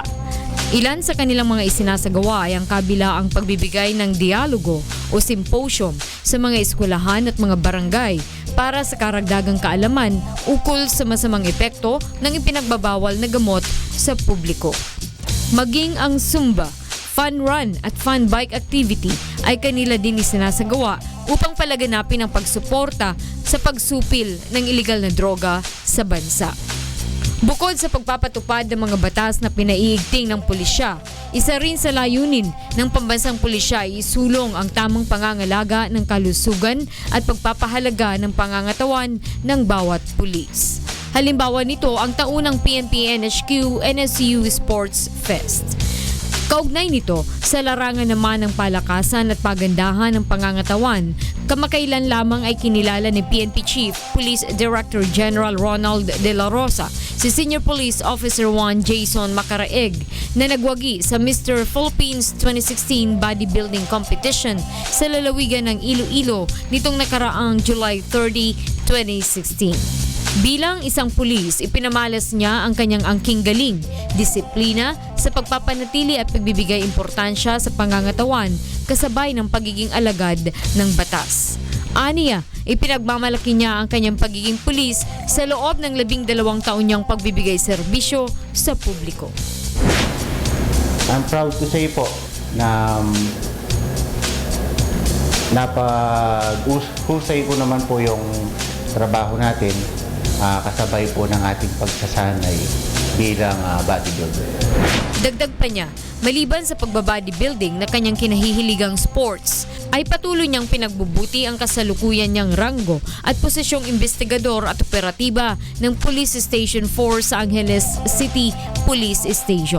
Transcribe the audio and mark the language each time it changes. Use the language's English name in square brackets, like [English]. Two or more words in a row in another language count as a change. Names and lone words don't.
[Filipino] Ilan sa kanilang mga isinasagawa ay ang kabilaang pagbibigay ng dialogo o symposium sa mga eskwelahan at mga barangay para sa karagdagang kaalaman ukol sa masamang epekto ng ipinagbabawal na gamot sa publiko. Maging ang Zumba, [English] fun run [Filipino] at [English] fun bike activity [Filipino] ay kanila din isinasagawa upang palaganapin ang pagsuporta sa pagsupil ng ilegal na droga sa bansa. Bukod sa pagpapatupad ng mga batas na pinaiigting ng pulisya, isa rin sa layunin ng pambansang pulisya ay isulong ang tamang pangangalaga ng kalusugan at pagpapahalaga ng pangangatawan ng bawat pulis. Halimbawa nito ang taunang PNP NHQ NSU Sports Fest. Kaugnay nito, sa larangan naman ng palakasan at pagandahan ng pangangatawan, kamakailan lamang ay kinilala ni PNP Chief Police Director General Ronald De La Rosa si Senior Police Officer 1 Jason Macaraeg na nagwagi sa Mr. Philippines 2016 Bodybuilding Competition sa lalawigan ng Iloilo nitong nakaraang July 30, 2016. Bilang isang pulis, ipinamalas niya ang kanyang angking galing, disiplina sa pagpapanatili at pagbibigay importansya sa pangangatawan kasabay ng pagiging alagad ng batas. Aniya, ipinagmamalaki niya ang kanyang pagiging pulis sa loob ng 12 taon niyang pagbibigay serbisyo sa publiko. [English] I'm proud to say [Filipino] po na napag-husay po naman po yung trabaho natin kasabay po ng ating pagsasanay bilang bodybuilder. Dagdag pa niya, maliban sa pagbabodybuilding na kanyang kinahihiligang sports, ay patuloy niyang pinagbubuti ang kasalukuyan niyang ranggo at posisyong investigador at operatiba ng Police Station 4 sa Angeles City Police Station.